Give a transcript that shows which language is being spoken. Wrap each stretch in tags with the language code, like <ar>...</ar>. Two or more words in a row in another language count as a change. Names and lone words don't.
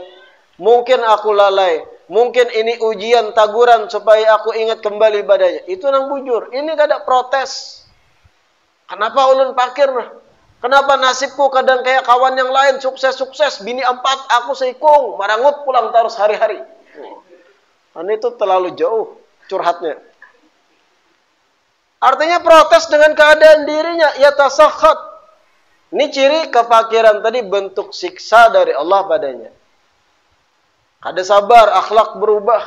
<id>Mungkin aku lalai. Mungkin ini ujian, taguran supaya aku ingat kembali badanya.</id> <bjn>Itu nang bujur. Ini kada protes. Kenapa ulun fakir nah?</bjn> <id>Kenapa nasibku kadang kayak kawan yang lain sukses-sukses, bini 4, aku seikung,</id> <bjn>marangut pulang terus hari-hari.</bjn> <id>Ini itu terlalu jauh curhatnya. Artinya protes dengan keadaan dirinya, yatasakhat. Ini ciri kefakiran tadi, bentuk siksa dari Allah padanya.</id> <bjn>Kada sabar, akhlak berubah.</bjn>